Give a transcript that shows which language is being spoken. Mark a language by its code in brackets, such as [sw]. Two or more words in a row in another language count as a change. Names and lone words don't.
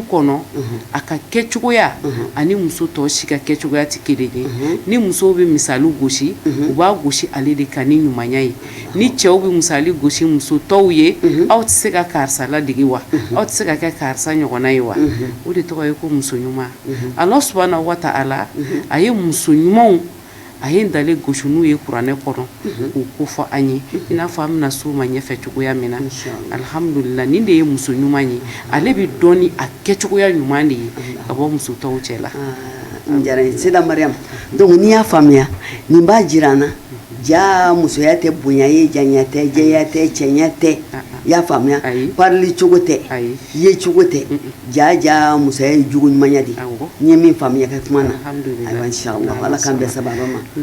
[bm] kɔnɔ a ka kɛcogoya ani muso tɔw si ka kɛcogoya tɛ kelen ye ni musow bɛ misali gosi u b'a gosi ale de kan ni ɲumanya ye ni cɛw bɛ misali gosi muso tɔw ye aw tɛ se ka karisa ladege wa aw tɛ se ka kɛ karisa ɲɔgɔnna ye wa o de tɔgɔ ye ko muso ɲuman [ar] الله سبحانه وتعالى [bm] a ye muso ɲumanw a ye dale gosi n'u ye kuranɛ kɔnɔ k'u ko fɔ an ye i n'a fɔ an bɛna s'o ma ɲɛfɛ cogoya min na alhamdulillah nin de ye muso ɲuman ye ale bɛ dɔn ni a kɛcogoya ɲuman de ye ka bɔ muso tɔw cɛ la n diyara n ye Seda Mariam donc n'i y'a faamuya nin b'a jira an na ja musoya tɛ bonya ye janya tɛ jɛya tɛ cɛnya tɛ i y'a faamuya parili cogo tɛ ye cogo tɛ ja musoya ye jogo ɲumanya de n ye min faamuya ka kuma na ayiwa inshallah Ala k'an bɛɛ sababa ma